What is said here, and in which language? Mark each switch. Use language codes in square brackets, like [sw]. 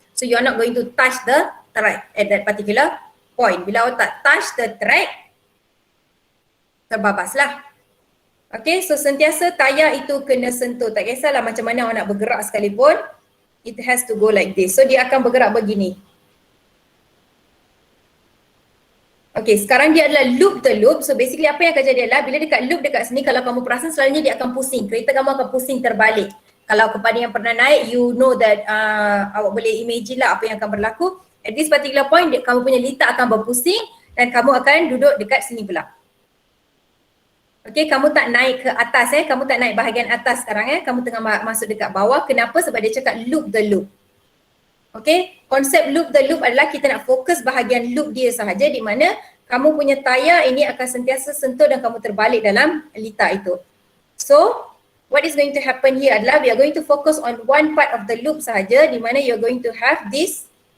[en] So you are not going to touch the track at that particular point. [ms] Bila awak tak [en] touch the track, [ms] terbabaslah. Okay, so sentiasa tayar itu kena sentuh. Tak kisahlah macam mana awak nak bergerak sekalipun. [en] It has to go like this. [ms] So dia akan bergerak begini. Okay, sekarang dia adalah loop the loop. So basically apa yang akan jadi adalah bila dekat loop dekat sini, kalau kamu perasan selalunya dia akan pusing. Kereta kamu akan pusing terbalik. Kalau kepada yang pernah naik, [en] you know that [ms] awak boleh imagine lah apa yang akan berlaku. [en] At this particular point, [ms] kamu punya litar akan berpusing dan kamu akan duduk dekat sini pula. Okay, kamu tak naik ke atas kamu tak naik bahagian atas sekarang kamu tengah masuk dekat bawah. Kenapa? Sebab dia cakap loop the loop. Okay, konsep loop the loop adalah kita nak fokus bahagian loop dia sahaja, di mana kamu punya tayar ini akan sentiasa sentuh dan kamu terbalik dalam litar itu. [en] So, what is going to happen here adalah we are going to focus on one part of the loop sahaja, [ms] di mana [en] you are going to have this